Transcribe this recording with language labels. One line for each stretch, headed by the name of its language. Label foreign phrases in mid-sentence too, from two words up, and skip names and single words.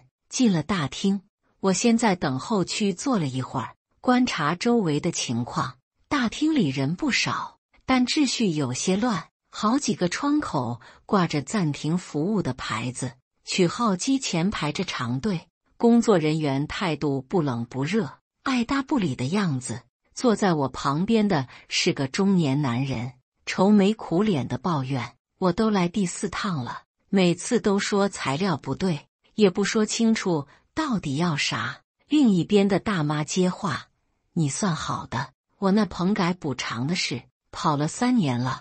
Chinese: 進了大廳，我先在等候區坐了一會兒，觀察周圍的情況。大廳裡人不少，但秩序有些亂，好幾個窗口掛着暫停服務的牌子，取號機前排着長隊，工作人員態度不冷不熱，愛答不理的樣子。坐在我旁邊的是個中年男人，愁眉苦臉的抱怨：“我都來第4趟了，每次都說材料不對，也不說清楚到底要啥。” 另一邊的大媽接話：“你算好的，我那棚改補償的事跑了3年了。”